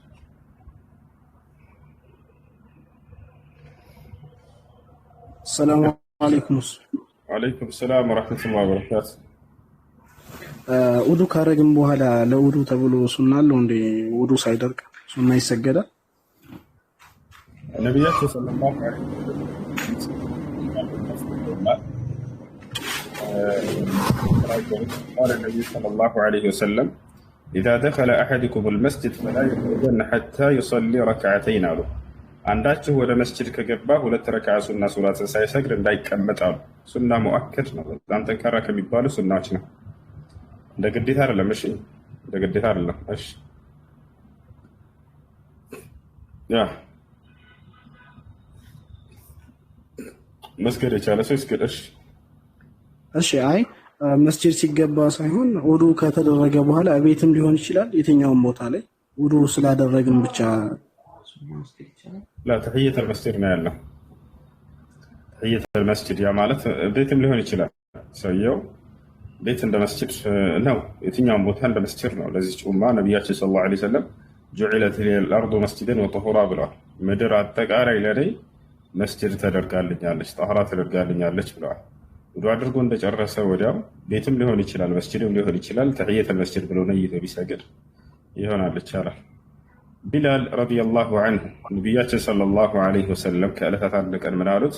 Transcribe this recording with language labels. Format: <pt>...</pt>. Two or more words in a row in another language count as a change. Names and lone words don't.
<ar>السلام عليكم. وعليكم السلام ورحمة الله وبركاته.</ar> <am>ውዱ ካረግን በኋላ ለውዱ ተብሎ ሱና አለው እንዴ? ውዱ ሳይደርቅ ሱና ይሰገዳል? ነቢያችን</am> <ar>صلى الله عليه وسلم إذا دخل أحدكم المسجد فلا يخرجن حتى يصلي ركعتين</ar> <am>አሉ። አንዳችሁ ወደ መስጂድ ከገባ ሁለት ረክዓ ሱና ሶላትን ሳይሰግድ እንዳይቀመጥ አሉ።</am> <ar>سنة مؤكدة</ar> <am>ነው። በጣም ጠንካራ ከሚባሉ ሱናዎች ነው። እንደ ግዴታ አይደለም። እሺ እንደ ግዴታ አይደለም። እሺ ያ መስገድ የቻለ ሰው ይስገድ። እሺ አይ መስጂድ ሲገባ ሳይሆን ውዱ ከተደረገ በኋላ ቤትም ሊሆን ይችላል፣ የትኛውም ቦታ ላይ ውዱ ስላደረግን ብቻ</am> <ar>لا تحية المسجد</ar> <am>ነው ያለው።</am> <ar>تحية المسجد</ar> <am>ያ ማለት ቤትም ሊሆን ይችላል። ሰውየው ቤት እንደ መስጂድ ነው፣ የትኛውም ቦታ እንደ መስጂድ ነው። ለዚህ ኡማ ነብያችን</am> <ar>صلى الله عليه وسلم جعلت الارض مسجدا وطهورا</ar> <am>ብለዋል። ምድር አጠቃላይ ለኔ መስጂድ ተደርጋልኛለች፣ ጠህራ ተደርጋልኛለች ብለዋል። ውዱ አድርጎ እንደጨረሰ ወዲያው ቤትም ሊሆን ይችላል፣ መስጂድም ሊሆን ይችላል።</am> <ar>تحية مسجد</ar> <am>ብሎ ነይቶ ቢሰግድ ይሆናል፣ ይቻላል። ቢላል</am> <ar>رضي الله عنه</ar> <am>ነቢያችን</am> <ar>صلى الله عليه وسلم</ar> <am>ከዕለታት አንድ ቀን ምን አሉት?</am>